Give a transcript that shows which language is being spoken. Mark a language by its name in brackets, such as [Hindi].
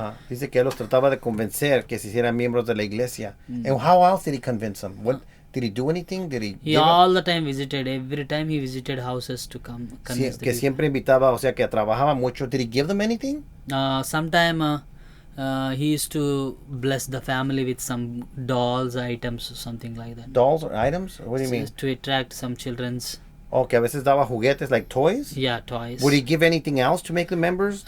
[Spanish] Dice que él los trataba de convencer que se hicieran miembros de la iglesia. [English] And how else did he convince them? What did he do anything? He all the time visited. Every time he visited houses to come convince [Spanish] que siempre invitaba, o sea que trabajaba mucho. [English] Did he give them anything? Sometime he used to bless the family with some dolls, items, or something like that. Dolls or items? What do you mean? To attract some children's. [Spanish] Que a veces daba juguetes, [English] like toys? Yeah, toys. Would he give anything else to make the members?